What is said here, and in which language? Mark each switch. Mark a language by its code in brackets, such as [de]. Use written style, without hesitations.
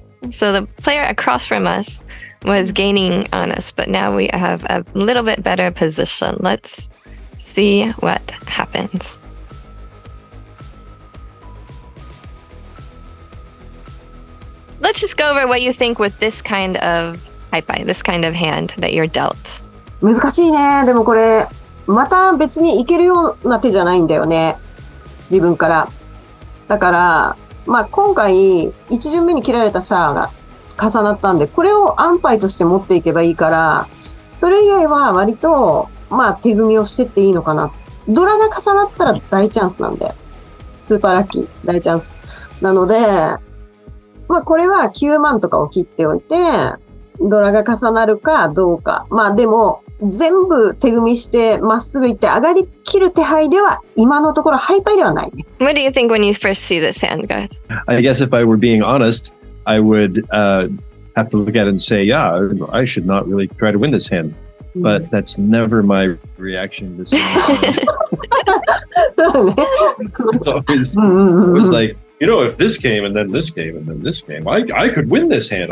[en] So the player across from us was gaining on us, but now we have a little bit better position. Let's see what happens. Let's just go over what you think with this kind of haipai, this kind of hand that you're dealt. [ja] 難しいね。でもこれ、また別にいけるような手じゃないんだよね。自分から。だから、まあ今回、一巡目に切られたシャアが重なったんで、これを安牌として持っていけばいいから、それ以外は割と、まあ手組みをしてっていいのかな。ドラが重なったら大チャンスなんで。スーパーラッキー、大チャンス。なので、まあこれは9万とかを切っておいて、ドラが重なるかどうか。まあでも、全部手組みしてまっすぐ行って上がりきる手配では今のところハイパイではないね。 [en] What do you think when you first see this hand, guys? I guess if I were being honest, I would have to look at it and say, yeah, I should not really try to win this hand. But that's never my reaction to seeing it. It's always like, you know, if this came and then this came and then this came, I could win this hand.